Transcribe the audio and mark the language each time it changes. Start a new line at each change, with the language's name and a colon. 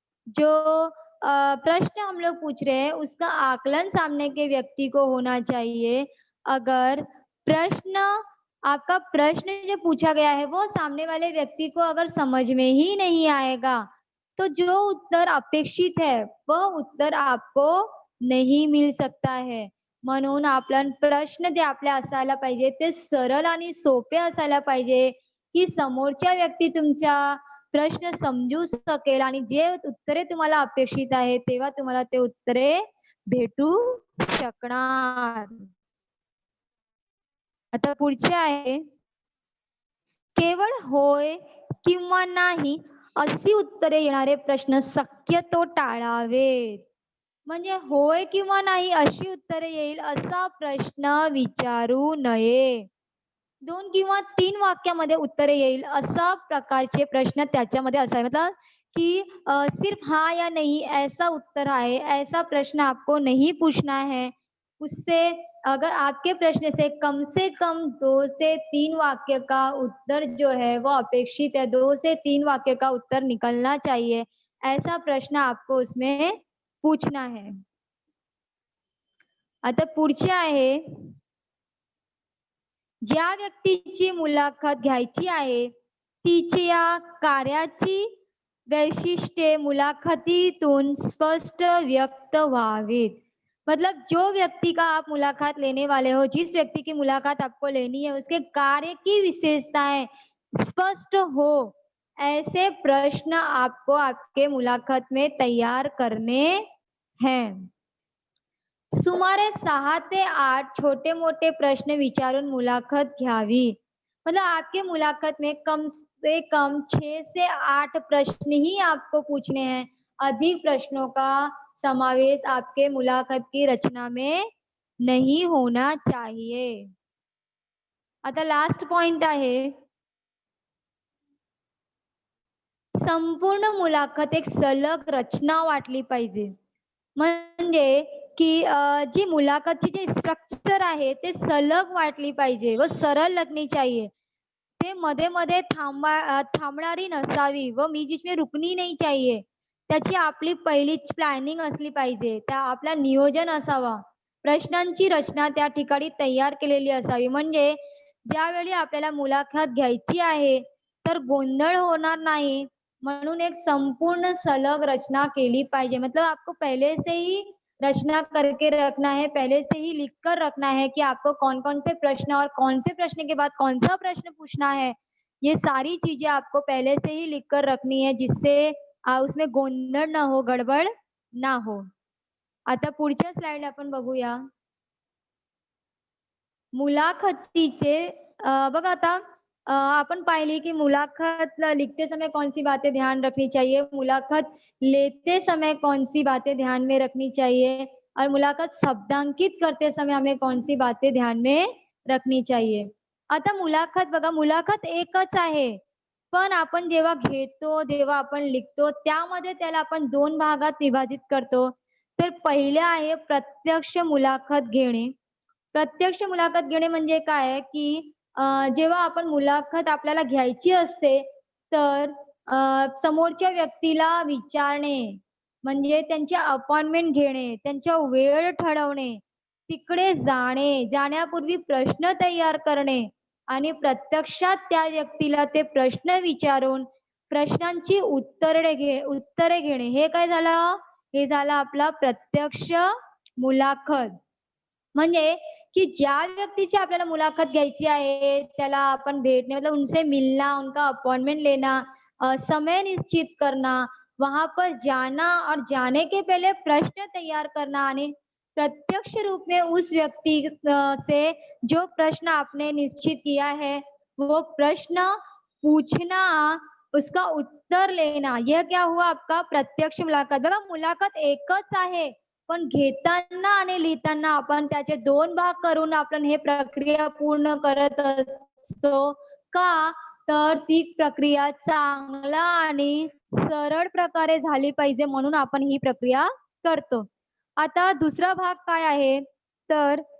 Hindi: जो प्रश्न हम लोग पूछ रहे हैं उसका आकलन सामने के व्यक्ति को होना चाहिए। अगर प्रश्न आपका प्रश्न जो पूछा गया है वो सामने वाले व्यक्ति को अगर समझ में ही नहीं आएगा, तो जो उत्तर अपेक्षित है वह उत्तर आपको नहीं मिल सकता है।
Marathi: म्हणून आपण प्रश्न जे आपले असायला पाहिजे ते सरळ आणि सोपे असायला पाहिजे, की समोरच्या व्यक्ती तुमचा प्रश्न समजू शकेल आणि जे उत्तरे तुम्हाला अपेक्षित आहे, तेव्हा तुम्हाला ते उत्तरे भेटू शकणार. आता पुढचे आहे, केवळ होय किंवा नाही अशी उत्तरे येणारे प्रश्न शक्यतो टाळावेत. म्हणजे होय किंवा नाही अशी उत्तरे येईल असा प्रश्न विचारू नये. 2 किंवा 3 वाक्यामध्ये उत्तरे येईल अशा प्रकारचे प्रश्न त्याच्यामध्ये असावे.
Hindi: मतलब कि सिर्फ हाँ या नहीं ऐसा उत्तर है, ऐसा प्रश्न आपको नहीं पूछना है। उससे अगर आपके प्रश्न से कम 2 से 3 वाक्य का उत्तर जो है वो अपेक्षित है, 2 से 3 वाक्य का उत्तर निकलना चाहिए। ऐसा प्रश्न आपको उसमें पूछना है.
Marathi: आता पुढचे आहे, ज्या व्यक्तीची मुलाखत घ्यायची आहे, तिच्या कार्याची वैशिष्ट्ये मुलाखतीतून स्पष्ट व्यक्त व्हावीत.
Hindi: मतलब जो व्यक्ति का आप मुलाकात लेने वाले हो, जिस व्यक्ति की मुलाकात आपको लेनी है, उसके कार्य की विशेषताएं स्पष्ट हो, ऐसे प्रश्न आपको आपके मुलाकात में तैयार करने हैं.
Marathi: सुमारे 6 ते 8 छोटे-मोठे प्रश्न विचारून मुलाखत घ्यावी.
Hindi: मतलब आपके मुलाकात में कम से कम 6 से 8 प्रश्न ही आपको पूछने हैं. अधिक प्रश्नों का समावेश आपके मुलाकात की रचना में नहीं होना चाहिए.
Marathi: आता लास्ट पॉइंट आहे, संपूर्ण मुलाखत एक सलग रचना वाटली पाहिजे. म्हणजे की जी मुलाखतची जी स्ट्रक्चर आहे ते सलग वाटली पाहिजे व सरळ
Hindi: लगनी चाहिए.
Marathi: ते मध्ये-मध्ये थांबणारी नसावी व
Hindi: बीच में रुकनी नहीं चाहिए.
Marathi: त्याची आपली पहिलीच प्लॅनिंग असली पाहिजे. त्या आपला नियोजन असावा. प्रश्नांची रचना त्या ठिकाणी तयार केलेली असावी. म्हणजे ज्यावेळी आपल्याला मुलाखत घ्यायची आहे, तर गोंधळ होणार नाही म्हणून एक संपूर्ण सलग रचना केली पाहिजे.
Hindi: मतलब आपको पहले से ही रचना करके रखना है, पहले से ही लिख कर रखना है कि आपको कौन-कौन से प्रश्न और कौन से प्रश्न के बाद कौन-सा प्रश्न पूछना है। ये सारी चीज़ें आपको पहले से ही लिख कर रखनी है जिससे उसमें गोंधळ ना हो, गडबड ना हो.
Marathi: आता पुढच्या स्लाइड आपण बघूया. मुलाखतीचे बघा आता अपन पाइली
Hindi: कि मुलाकात लिखते समय कौन सी बातें ध्यान रखनी चाहिए, मुलाकात लेते समय कौन सी बातें ध्यान में रखनी चाहिए और मुलाकात शब्दांकित करते समय हमें कौन सी बातें ध्यान में रखनी चाहिए.
Marathi: आता मुलाखत बघा, मुलाखत एकच आहे. पण आपण जेव्हा घेतो, जेव्हा आपण लिखतो, त्यामध्ये त्याला आपण 2 भागात विभाजित करतो. तर पहिले आहे प्रत्यक्ष मुलाखत घेणे. प्रत्यक्ष मुलाखत घेणे म्हणजे काय आहे, की जेव्हा आपण मुलाखत आपल्याला घ्यायची असते, तर समोरच्या व्यक्तीला विचारणे, म्हणजे त्यांची अपॉइंटमेंट घेणे, त्यांच्या वेळ ठरवणे, तिकडे जाणे, जाण्यापूर्वी प्रश्न तयार करणे आणि प्रत्यक्षात त्या व्यक्तीला ते प्रश्न विचारून प्रश्नांची उत्तरे घेणे. हे काय झालं? हे झालं आपला प्रत्यक्ष मुलाखत. म्हणजे कि ज्या व्यक्ति से आपल्याला मुलाकात घ्यायची आहे, त्याला आपण भेटणे
Hindi: मतलब उनसे मिलना, उनका अपॉइंटमेंट लेना, समय निश्चित करना, वहाँ पर जाना और जाने के पहले प्रश्न तैयार करना आणि प्रत्यक्ष रूप में उस व्यक्ति से जो प्रश्न आपने निश्चित किया है, वो प्रश्न पूछना, उसका उत्तर लेना, यह क्या हुआ आपका प्रत्यक्ष मुलाकात.
Marathi: बघा मुलाखत एकच आहे, पण घेताना आणि लिहिताना आपण त्याचे 2 भाग करून आपण हे प्रक्रिया पूर्ण करत असतो. का? तर ती प्रक्रिया चांगला आणि सरळ प्रकारे झाली पाहिजे म्हणून आपण ही प्रक्रिया करतो. आता दुसरा भाग काय आहे? तर